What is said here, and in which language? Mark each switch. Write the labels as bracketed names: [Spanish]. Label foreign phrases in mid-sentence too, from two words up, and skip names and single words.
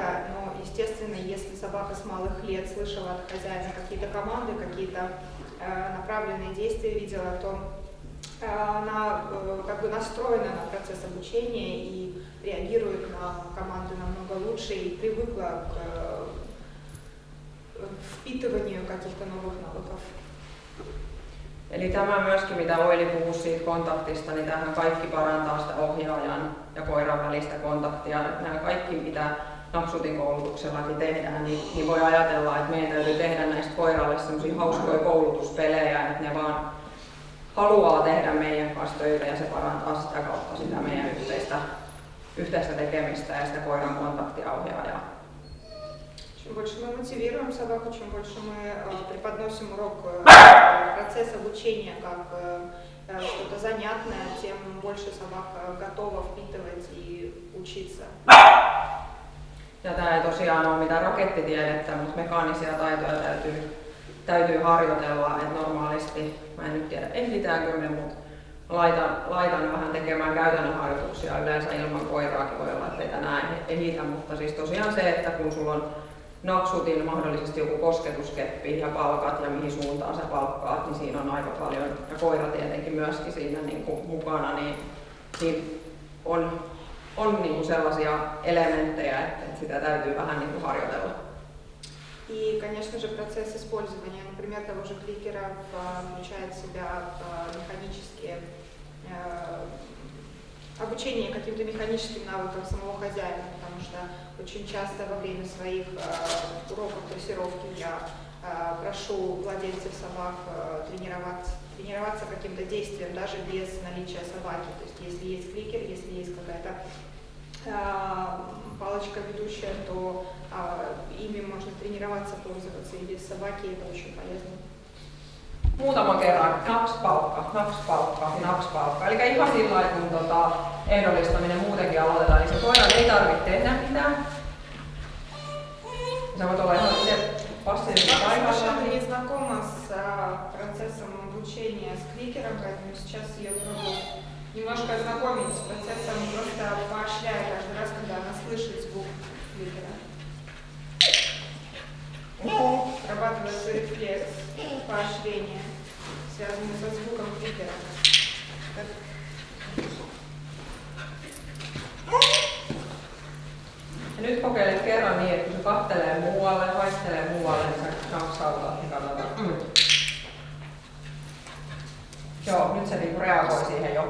[Russian] Но, естественно, если собака с малых лет слышала от хозяина какие-то команды, какие-то направленные действия видела, то она как бы настроена на процесс обучения и реагирует на команды намного лучше и привыкла к впитыванию каких-то новых навыков. [Finnish] Eli tämä myöskin, mitä Oili puhui siitä kontaktista, niin tämähän kaikki parantaa sitä ohjaajan ja koiran välistä kontaktia. Nämä kaikki, mitä Naksutin koulutuksellakin tehdään, niin voi ajatella, että meidän täytyy tehdä näistä koiralle sellaisia hauskoja koulutuspelejä, että ne vaan haluaa tehdä meidän kanssa töitä ja se parantaa sitä kautta sitä meidän yhteistä tekemistä ja sitä koiran kontaktia ohjaajaa. [Russian] Чем больше мы мотивируем собаку, чем больше мы преподносим урок, процесс обучения как что-то занятное, тем больше собака готова впитывать и учиться. [Finnish] Ja tämä ei tosiaan ole mitään rakettitiedettä, mutta mekaanisia taitoja täytyy harjoitella. Et normaalisti, mä en nyt tiedä ehditäänkö me, mutta laitan vähän tekemään käytännön harjoituksia yleensä ilman koiraakin, voi olla, että ei tänään ehitä, mutta siis tosiaan se, että kun sulla on Naksutin mahdollisesti joku kosketuskeppi ja palkat ja mihin suuntaan sä palkkaat, niin siinä on aika paljon, ja koira tietenkin myöskin siinä niin kuin mukana, niin on niin kuin sellaisia elementtejä, että sitä täytyy vähän niin kuin harjoitella. [Russian] И, конечно же, процесс использования, например, того же кликера включает в себя механические обучение каким-то механическим навыкам самого хозяина, потому что очень часто во время своих уроков дрессировки я прошу владельцев собак тренироваться каким-то действием, даже без наличия собаки. То есть если есть кликер, если есть какая-то палочка ведущая, то ими можно тренироваться, пользоваться и без собаки, это очень полезно. [Finnish] Muutaman kerran nakspalkka. Eli ihan sillä lailla, kun ehdollistaminen muutenkin aloitetaan, niin se koiran ei tarvitse tehdä mitään. Sä voit olla ihan itse passiivinen paikalla. [Russian] Совершенно не знакома с процессом обучения с кликером, поэтому сейчас ее пробую немножко ознакомить с процессом, просто поощряя каждый раз, когда она слышит звук кликера. Срабатывается рефлекс поощрения, связанный со звуком кликера. [Finnish] Ja nyt kokeilet kerran niin, että kun se kattelee muualle, haistelee muualle, niin sä naksautat ja katsotaan. Joo, nyt se niinku reagoi siihen jo.